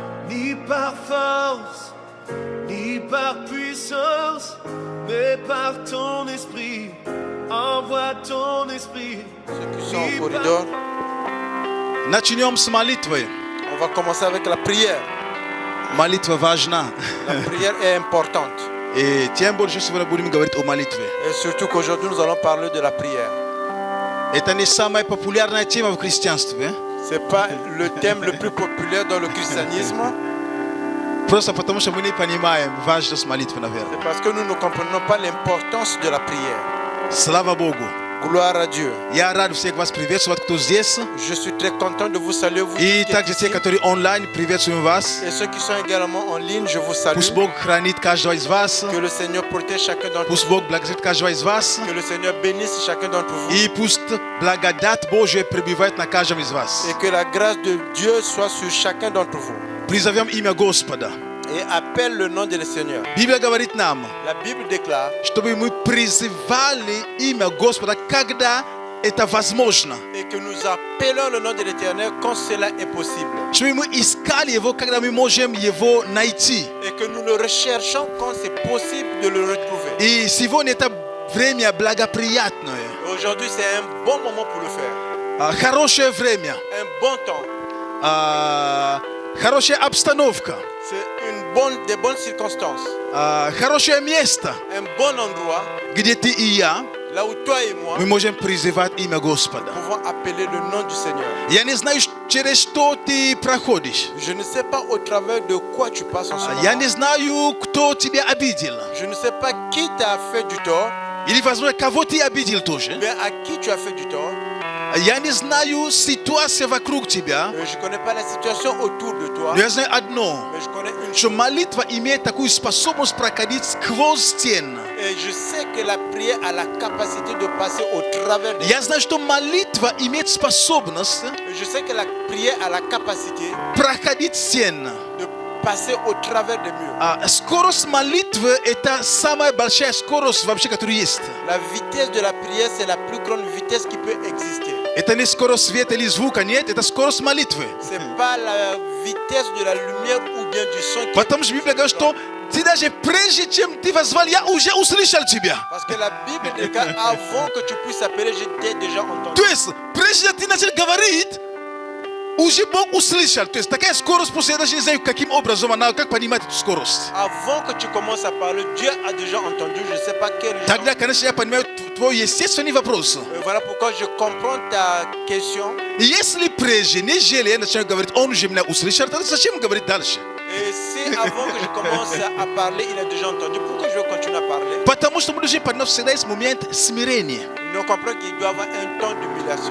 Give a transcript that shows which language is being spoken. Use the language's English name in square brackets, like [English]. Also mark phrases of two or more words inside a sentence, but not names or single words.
[French] ni par force, ni par puissance, mais par ton esprit. Envoie ton esprit. Ceux qui sont au corridor, [Russian] Начнем с молитвы. [French] on va commencer avec la prière. [Russian] Молитва важна. [French] La prière est importante. [Russian] И тем больше сегодня будем говорить о молитве. [French] Et surtout qu'aujourd'hui, nous allons parler de la prière. [Russian] Это не самая популярная тема в христианстве. [French] Ce n'est pas le thème le plus populaire dans le christianisme. [Russian] Просто потому, что мы не понимаем важность молитвы, наверное. [French] C'est parce que nous ne comprenons pas l'importance de la prière. [Russian] Слава Богу. [French] Gloire à Dieu. [Russian] Я рад всех вас приветствовать, кто здесь. [French] Je suis très content de vous saluer, vous [Russian] И [French] qui êtes [Russian] также те, [French] ici. [Russian] которые онлайн, приветствуем вас. [French] Et ceux qui sont également en ligne, je vous salue. [Russian] Пусть Бог хранит каждого из вас. [French] Que le Seigneur protège chacun d'entre [Russian] Пусть [French] vous. [Russian] Бог благословит каждого из вас. [French] Que le Seigneur bénisse chacun d'entre vous. [Russian] И пусть благодать Божия пребывает на каждом из вас. [French] Et que la grâce de Dieu soit sur chacun d'entre vous. [Russian] Призовем имя Господа. [French] Et appelle le nom du Seigneur. [Russian] Библия говорит нам, [French] La Bible déclare [Russian] чтобы мы призывали имя Господа, когда это возможно. [French] et que nous appelons le nom de l'Éternel quand cela est possible. [Russian] Чтобы мы искали Его, когда мы можем Его найти. [French] Et que nous le recherchons quand c'est possible de le retrouver. [Russian] И сегодня это время благоприятное. [French] Aujourd'hui, c'est un bon moment pour le faire. [Russian] Хорошее время. [French] Un bon temps. [Russian] Хорошая обстановка. [French] C'est des bonnes circonstances. [Russian] Хорошее место, [French] Un bon endroit [Russian] где ты и я, [French] là où toi et moi [Russian] мы можем призывать имя Господа. [French] pouvons appeler le nom du Seigneur. [Russian] Я не знаю, через что ты проходишь. [French] Je ne sais pas au travers de quoi tu passes en ce moment. [Russian] Я не знаю, кто тебя обидел. [French] Je ne sais pas qui t'a fait du tort, [Russian] Или, возможно, кого ты обидел тоже. [French] mais à qui tu as fait du tort. [Russian] Я не знаю ситуацию вокруг тебя. [French] Je ne connais pas la situation autour de toi, [Russian] Но я знаю одно, [French] mais je connais une [Russian] что [French] chose. [Russian] молитва имеет такую способность проходить сквозь стены. [French] Et je sais que la prière a la capacité de passer au travers des... [Russian] Я знаю, что молитва имеет способность [French] Je sais que la prière a la capacité [Russian] проходить стены. [French] de passer au travers des murs. [Russian] Скорость молитвы – это самая большая скорость вообще, которая есть. [French] La vitesse de la prière, c'est la plus grande vitesse qui peut exister. [Russian] Это не скорость света или звука, нет, это скорость молитвы. [French] Ce n'est pas la vitesse de la lumière ou bien du son qui... [Russian] Потому что Библия говорит, что ты даже прежде, чем ты возвал, я уже услышал тебя. [French] Parce que la Bible déclare avant que tu puisses appeler, je t'ai déjà entendu. [Russian] То есть, прежде чем ты начал говорить, уже Бог услышал. То есть, такая скорость, просто я даже не знаю, каким образом она, как понимать эту скорость. [French] Avant que tu commences à parler, Dieu a déjà entendu, je ne sais pas quel genre. [Russian] Тогда, конечно, я понимаю твой естественный вопрос. [French] Voilà pourquoi je comprends ta question. [Russian] Если прежде, нежели я начинаю говорить, он уже меня услышал, тогда зачем говорить дальше? [French] Et si avant que je commence à parler, il a déjà entendu, pourquoi je vais continuer à parler? [Russian] Потому что мы должны понять, всегда есть момент смирения. [French] Nous comprenons qu'il doit y avoir un temps d'humiliation.